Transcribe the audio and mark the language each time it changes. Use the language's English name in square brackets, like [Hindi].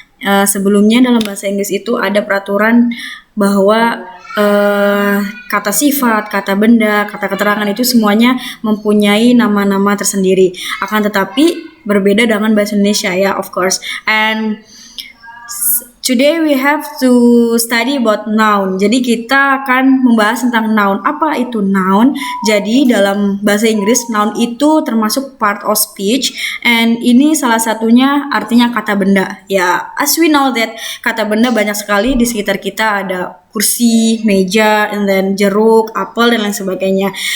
[Indonesian] Sebelumnya dalam bahasa Inggris itu ada peraturan bahwa kata sifat, kata benda, kata keterangan itu semuanya mempunyai nama-nama tersendiri. Akan tetapi berbeda dengan bahasa Indonesia ya, [English] of course. And today we have to study about noun. [Indonesian] Jadi kita akan membahas tentang noun. Apa itu noun? Jadi dalam bahasa Inggris noun itu termasuk part of speech, and ini salah satunya artinya kata benda. Ya, [English] as we know that [Indonesian] kata benda banyak sekali di sekitar kita, ada kursi, meja, and then jeruk, apel dan lain sebagainya.